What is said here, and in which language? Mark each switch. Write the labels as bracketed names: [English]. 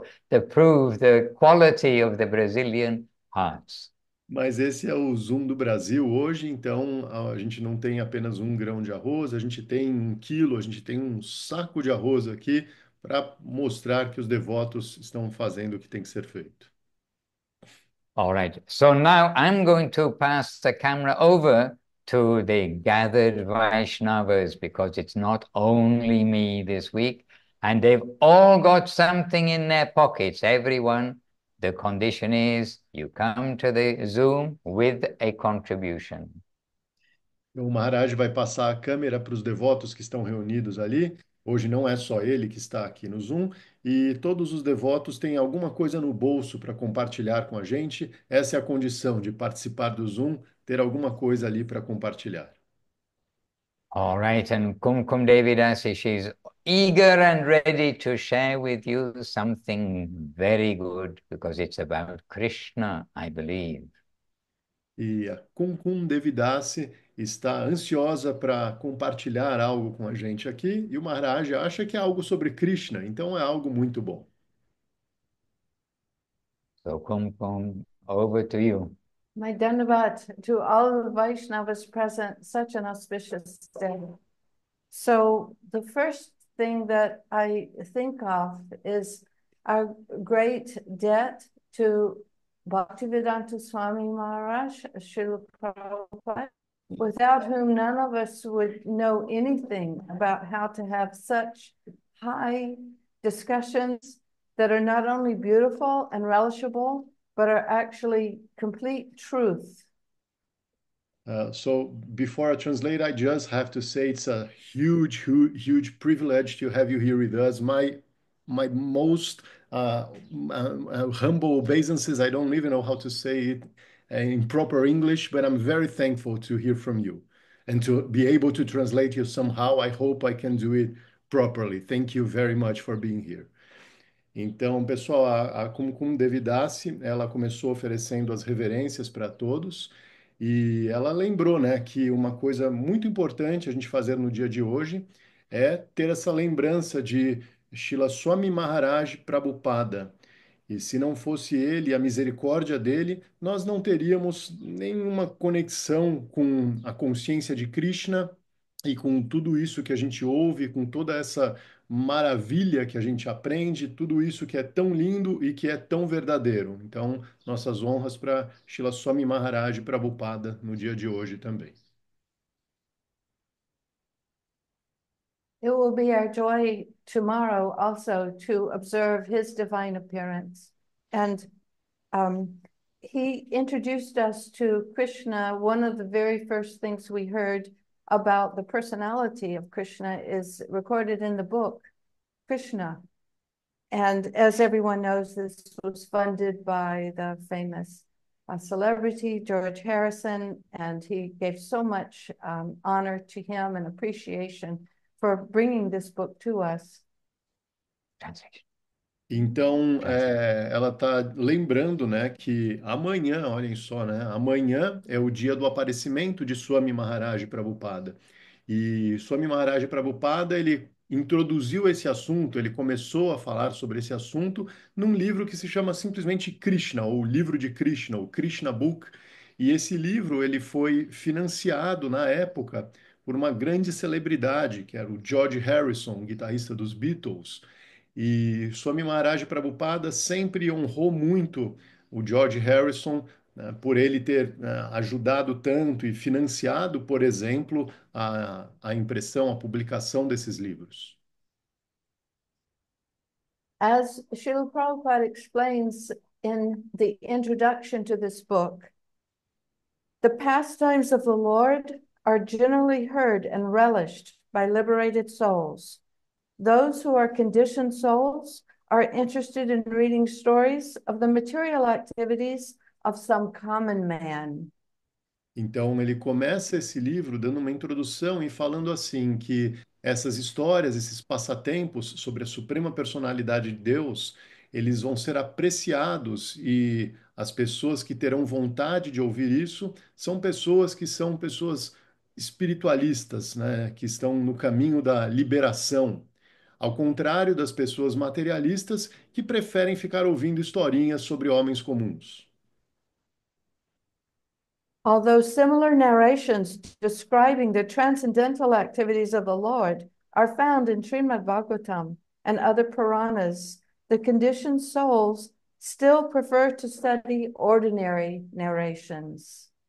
[English] To prove the quality of the Brazilian hearts. [Portuguese] Mas esse é o Zoom do Brasil hoje, então a gente não tem apenas um grão de arroz, a gente tem 1 quilo, a gente tem um saco de arroz aqui para mostrar que os devotos estão fazendo o que tem que ser feito. [English] All right. So now I'm going to pass the camera over to the gathered Vaishnavas because it's not only me this week, and they've all got something in their pockets, everyone. The condition is you come to the Zoom with a contribution. [Portuguese] O Maharaj vai passar a câmera para os devotos que estão reunidos ali. Hoje não é só ele que está aqui no Zoom, e todos os devotos têm alguma coisa no bolso para compartilhar com a gente. Essa é a condição de participar do Zoom, ter alguma coisa ali para compartilhar. [English] All right, and Kumkum Devi Dasi, she's eager and ready to share with you something very good because it's about Krishna, I believe. [Portuguese] E a Kumkum Devidasi está ansiosa para compartilhar algo com a gente aqui, e o Maharaj acha que é algo sobre Krishna, então é algo muito bom. [English] So Kumkum, over to you. My Dandavat to all the Vaishnavas present, such an auspicious day. So the first thing that I think of is our great debt to Bhaktivedanta Swami Maharaj, Srila Prabhupada, without whom none of us would know anything about how to have such high discussions that are not only beautiful and relishable, but are actually complete truth. So before I translate, I just have to say it's a huge privilege to have you here with us. My most humble obeisances. I don't even know how to say it in proper English, but I'm very thankful to hear from you and to be able to translate you somehow. I hope I can do it properly. Thank you very much for being here. [Portuguese] Então, pessoal, a Kumkum Devidasi, ela começou oferecendo as reverências para todos E ela lembrou, né, que uma coisa muito importante a gente fazer no dia de hoje é ter essa lembrança de Srila Swami Maharaj Prabhupada. E se não fosse ele, a misericórdia dele, nós não teríamos nenhuma conexão com a consciência de Krishna e com tudo isso que a gente ouve, com toda essa maravilha que a gente aprende, tudo isso que é tão lindo e que é tão verdadeiro. Então, nossas honras para Srila Swami Maharaj Prabhupada no dia de hoje também. [English] It will be our joy tomorrow also to observe his divine appearance. And he introduced us to Krishna. One of the very first things we heard about the personality of Krishna is recorded in the book, Krishna. And as everyone knows, this was funded by the famous celebrity, George Harrison, and he gave so much honor to him and appreciation for bringing this book to us. Translation. [Portuguese] Então, ela está lembrando, né, que amanhã, olhem só, né, amanhã é o dia do aparecimento de Swami Maharaj Prabhupada. E Swami Maharaj Prabhupada, ele introduziu esse assunto, ele começou a falar sobre esse assunto num livro que se chama simplesmente Krishna, ou Livro de Krishna, o Krishna Book. E esse livro, ele foi financiado na época por uma grande celebridade, que era o George Harrison, guitarrista dos Beatles. E Swami Maharaj Prabhupada sempre honrou muito o George Harrison, né, por ele ter, ajudado tanto e financiado, por exemplo, a impressão, a publicação desses livros. [English] As Srila Prabhupada explains in the introduction to this book, the pastimes of the Lord are generally heard and relished by liberated souls. Those who are conditioned souls are interested in reading stories of the material activities of some common man. [Portuguese] Então, ele começa esse livro dando uma introdução e falando assim que essas histórias, esses passatempos sobre a suprema personalidade de Deus, eles vão ser apreciados e as pessoas que terão vontade de ouvir isso são pessoas espiritualistas, né, que estão no caminho da liberação. Ao contrário das pessoas materialistas que preferem ficar ouvindo historinhas sobre homens comuns. [English] Although similar narrations describing the transcendental activities of the Lord are found in Srimad Bhagavatam and other Puranas, the conditioned souls still prefer to study ordinary narrations.